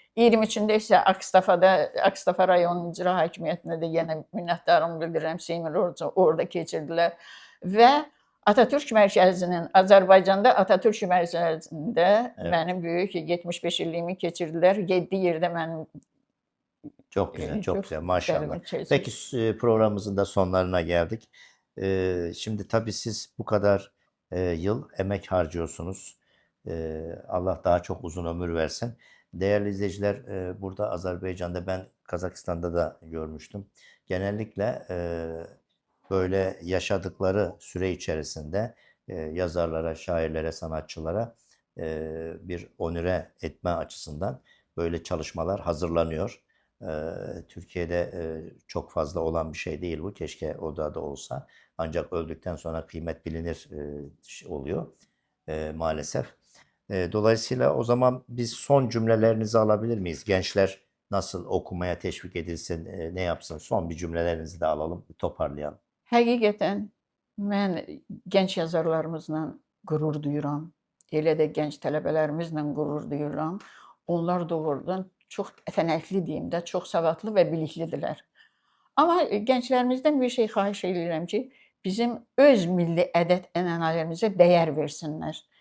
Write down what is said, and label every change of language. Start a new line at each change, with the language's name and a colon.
Azerbaijani: 23-də isə Akstafa rayon icra hakimiyyətinə də yenə minnətdarlığımı bildirirəm. Seymur orada keçirdilər və Atatürk mərkəzinin, Azərbaycanda Atatürk mərkəzində mənim böyük 75 illiyimi keçirdilər. 7 yerdə mənim
Turkish: Çok güzel, çok güzel. Maşallah. Peki programımızın da sonlarına geldik. Şimdi tabii siz bu kadar yıl emek harcıyorsunuz. Allah daha çok uzun ömür versin. Değerli izleyiciler, burada Azerbaycan'da, ben Kazakistan'da da görmüştüm. Genellikle böyle yaşadıkları süre içerisinde yazarlara, şairlere, sanatçılara bir onure etme açısından böyle çalışmalar hazırlanıyor. Türkiye'de çok fazla olan bir şey değil bu. Keşke o da olsa. Ancak öldükten sonra kıymet bilinir oluyor maalesef. Dolayısıyla o zaman biz son cümlelerinizi alabilir miyiz? Gençler nasıl okumaya teşvik edilsin, ne yapsın? Son bir cümlelerinizi de alalım, toparlayalım.
Azerbaijani: Həqiqətən mən gənc yazarlarımızla qürur duyuram. Elə də gənc tələbələrimizlə qürur duyuram. Onlar doğrudan çox əfənəkli deyim də, çox savadlı və biliklidirlər. Amma gənclərimizdən bir şey xahiş edirəm ki, bizim öz milli ədət-ənənələrimizə dəyər versinlər.